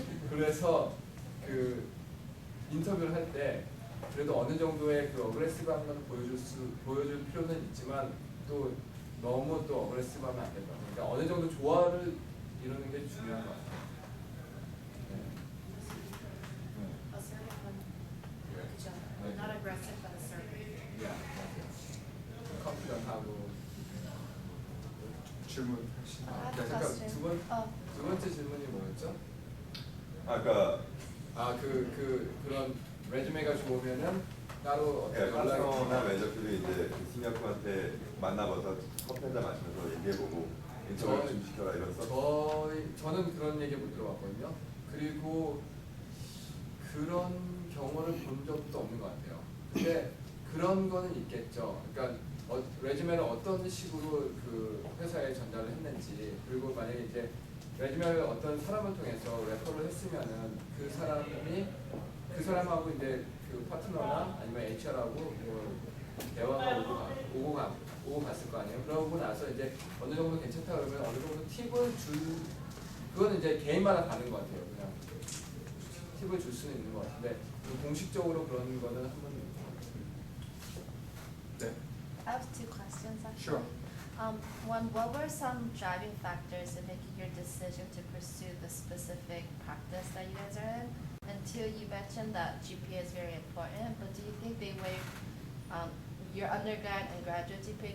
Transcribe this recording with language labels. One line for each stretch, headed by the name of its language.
Korean: 그래서 그 인터뷰를 할 때 그래도 어느 정도의 그 어그레시브한 건 보여줄 필요는 있지만 또 너무 또 어그레시브하면 안 된다. 그러니까 어느 정도 조화를 이루는 게 중요한 것 같아요.
English: Not aggressive, but assertive.
Korean: 컨피던하고 질문. 잠깐 두 번째 질문이 뭐였죠? 아까 그런 레주메가 좋으면은 따로 어떻게 파트너나 매니저들이 이제 그 시니어분한테 만나봐서 커피 한잔 마시면서 얘기해보고 인터뷰를 좀 시켜라 이런 써. 저는 그런 얘기 못 들어봤거든요. 그리고 그런 경우를 본 적도 없는 것 같아요. 근데 그런 거는 있겠죠. 그러니까 레주메를 어떤 식으로 그 회사에 전달을 했는지, 그리고 만약에 이제 레주메를 어떤 사람을 통해서 레퍼를 했으면은 그 사람하고 이제 그 파트너나 아니면 HR하고 뭐 대화가 오고 갔을 거 아니에요. 그러고 나서 이제 어느 정도 괜찮다 그러면 어느 정도 팁을 그건 이제 개인마다 다른 것 같아요. 그냥 팁을 줄 수는 있는 것 같은데 공식적으로 그런 거는 한 번도 네.
English: I have two questions actually. Sure. What were some driving factors in making your decision to pursue the specific practice that you guys are in? And two, you mentioned that GPA is very important, but do you think they weigh your undergrad and graduate GPA?